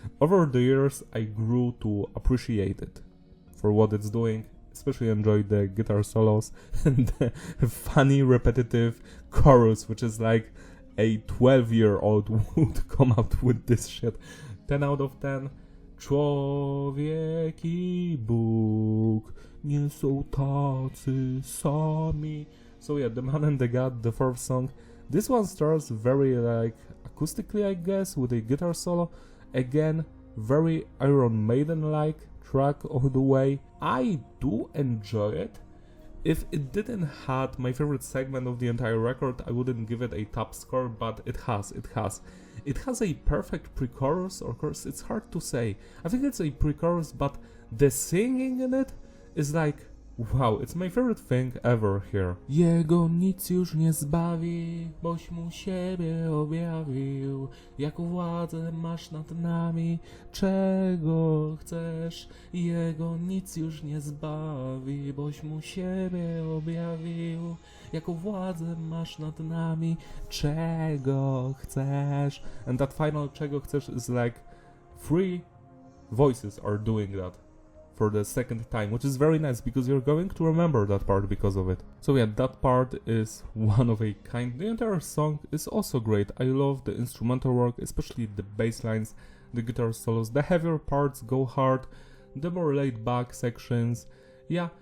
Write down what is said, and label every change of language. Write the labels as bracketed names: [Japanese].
[English] Over the years, I grew to appreciate it for what it's doing. Especially enjoyed the guitar solos and the funny, repetitive chorus, which is like a 12-year-old would come out with this shit. 10 out of 10. [Polish] Człowiek i Bóg nie są tacy sami. [English] So yeah, The Man and the God, the fourth song. This one starts very acoustically, I guess, with a guitar solo. Again, very Iron Maiden-like track all the way. I do enjoy it. If it didn't have my favorite segment of the entire record, I wouldn't give it a top score, but it has. It has a perfect pre-chorus or chorus, it's hard to say. I think it's a pre-chorus, but the singing in it is like, wow, it's my favorite thing ever here. [Polish] Jego nic już nie zbawi, boś mu siebie objawił. Jaką władzę masz nad nami, czego chcesz? Jego nic już nie zbawi, boś mu siebie objawił. Jaką władzę masz nad nami, czego chcesz? [English] And that final [Polish] czego chcesz [English] is like 3 voices are doing that for the second time, which is very nice because you're going to remember that part because of it. So yeah, that part is one of a kind. The entire song is also great. I love the instrumental work, especially the bass lines, the guitar solos. The heavier parts go hard, the more laid back sections. Yeah,